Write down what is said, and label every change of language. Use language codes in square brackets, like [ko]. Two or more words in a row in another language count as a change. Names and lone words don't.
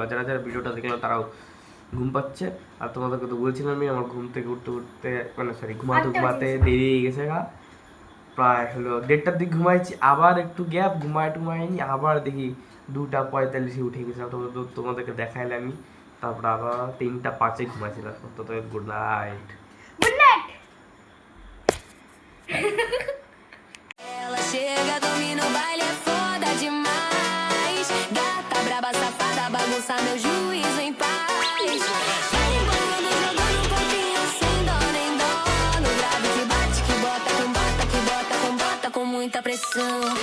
[bn] আর যারা যারা ভিডিওটা দেখলো তারাও ঘুম পাচ্ছে। আর তোমাদেরকে তো বলছিলাম আমি, আমার ঘুম থেকে উঠতে উঠতে মানে সরি ঘুমাতে দেরি হয়ে গেছে। প্রায় হলো 1:30টার দিকে ঘুমাইছি, আবার একটু গ্যাপ ঘুমাইনি, আবার দেখি 2:45-এ উঠে গেছিলাম। তোমাদেরকে দেখাইলে আমি, তারপর আবার 3:05-এ ঘুমাইছিলাম। [en] তো good night. good night. [pt] Ela chega, domina o baile, é foda demais. Gata, braba, safada, bagunça meu juízo em paz. Vai embolando, jogando um corpinho sem dó nem dó. No grave que bate, que bota com bota, que bota com bota, com muita pressão.